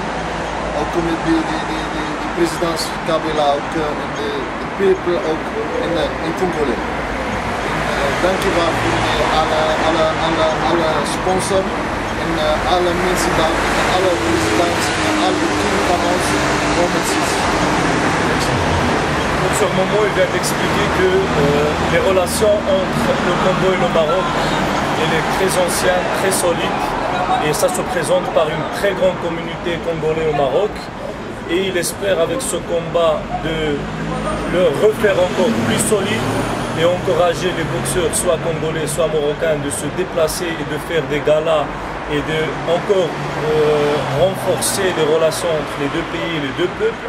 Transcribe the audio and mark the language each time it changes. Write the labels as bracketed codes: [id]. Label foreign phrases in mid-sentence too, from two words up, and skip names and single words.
[nl] Ook met de president Kabila, ook de people ook in Congo. Dankjewel voor alle sponsors en alle mensen daar, en alle presidenten en alle team van ons om het te zien. [fr] Donc sur Momo, il vient d'expliquer que les relations entre le Congo et le Maroc, elle est très ancienne, très solide, et ça se présente par une très grande communauté congolaise au Maroc. Et il espère avec ce combat de le refaire encore plus solide et encourager les boxeurs, soit congolais, soit marocains, de se déplacer et de faire des galas et de encore renforcer les relations entre les deux pays et les deux peuples.